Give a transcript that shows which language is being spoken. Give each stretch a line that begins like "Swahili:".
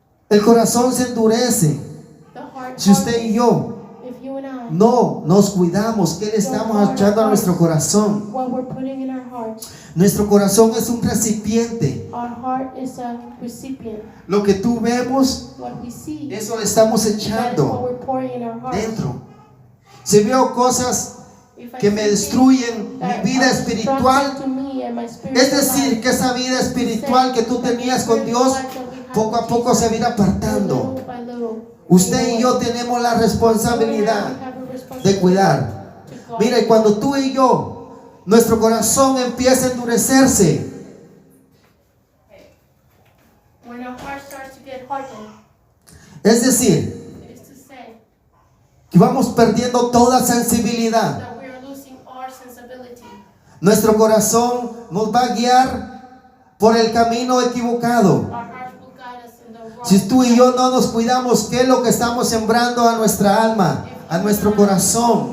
Spanish: El corazón se endurece. Si usted y yo no nos cuidamos, ¿qué le estamos echando a nuestro corazón?
English: What we're putting in our hearts.
Spanish: Nuestro corazón es un recipiente.
English: Our heart is a recipient.
Spanish: Lo que tú vemos,
English: What we see,
Spanish: eso le estamos
English: that is what
Spanish: echando
English: we're pouring in our hearts.
Spanish: dentro. Si veo cosas
English: If I
Spanish: que me
English: see
Spanish: destruyen
English: things that
Spanish: mi vida
English: are destructive
Spanish: espiritual,
English: to me and my spiritual
Spanish: es decir,
English: life,
Spanish: que esa vida espiritual que tú tenías con Dios, poco a poco se va a ir apartando.
English: little by little,
Spanish: Usted y yo tenemos la responsabilidad de cuidar. Mira, y cuando tú y yo, nuestro corazón empieza a endurecerse,
English: when our heart starts to get hardened,
Spanish: es decir,
English: it is to say
Spanish: que vamos perdiendo toda sensibilidad.
English: that we are losing our sensibility.
Spanish: Nuestro corazón nos va a guiar por el camino equivocado.
English: Our hearts will guide us in the wrong
Spanish: Si tú y yo no nos cuidamos, ¿qué es lo que estamos sembrando a nuestra alma, a nuestro corazón?